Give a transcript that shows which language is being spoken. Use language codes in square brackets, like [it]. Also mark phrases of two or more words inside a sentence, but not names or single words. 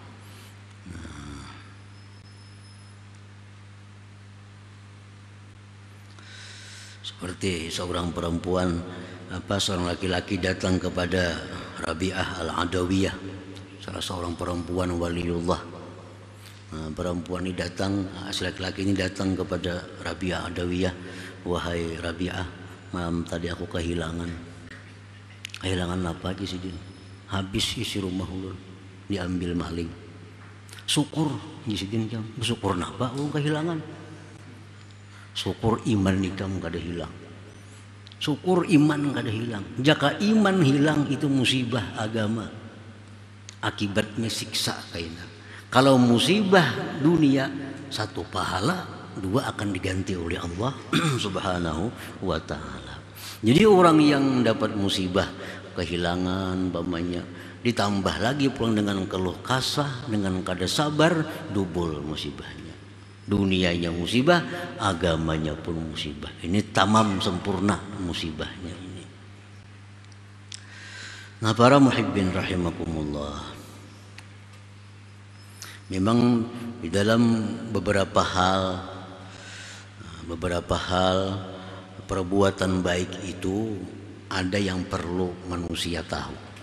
[id] Seperti seorang perempuan, seorang laki-laki datang kepada Rabi'ah al-Adawiyah, salah seorang perempuan waliullah. Perempuan ini datang, laki-laki ini datang kepada Rabi'ah Adawiyah, wahai Rabi'ah, malam tadi aku kehilangan. Kehilangan apa lagi sih din? [bjn] Habis isi rumah ulun diambil maling. Syukur, jisidin jam. Bersyukur napa ulun kehilangan? Syukur iman nikam kada hilang. [id] Syukur iman kada hilang. Jika iman hilang itu musibah agama. Akibatnya siksa kaina. Kalau musibah dunia, satu pahala, dua akan diganti oleh Allah [ar] Subhanahu wa ta'ala. [id] Jadi orang yang dapat musibah, kehilangan, umpamanya ditambah lagi pulang dengan keluh kasah, dengan kada sabar, double musibahnya. Dunianya musibah, agamanya pun musibah. Ini tamam sempurna musibahnya ini. Nah, para [ar] muhibbin rahimakumullah, [id] memang di dalam beberapa hal perbuatan baik itu ada yang perlu manusia tahu.